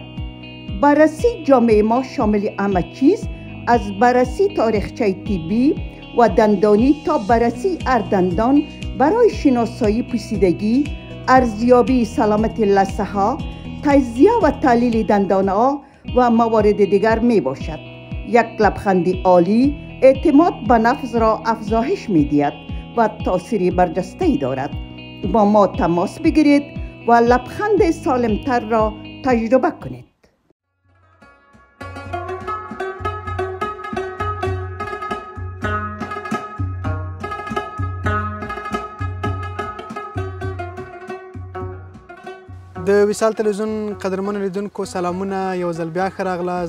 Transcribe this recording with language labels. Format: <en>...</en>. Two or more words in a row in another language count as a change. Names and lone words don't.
<fa>بررسی جامع ما شامل همه چیز، از بررسی تاریخچه طبی و دندانی تا بررسی هر دندان برای شناسایی پوسیدگی، ارزیابی سلامت لثه ها، تجزیه و تحلیل دندان ها و موارد دیگر می باشد. یک لبخند عالی اعتماد به نفس را افزایش می دهد و تاثیر برجسته دارد. با ما تماس بگیرید و لبخند سالمتر را تجربه کنید.</fa> <ps>د وصال تلویزیون قدرمنو لیدونکو سلامونه، یو ځل بیا ښه راغلاست.</ps>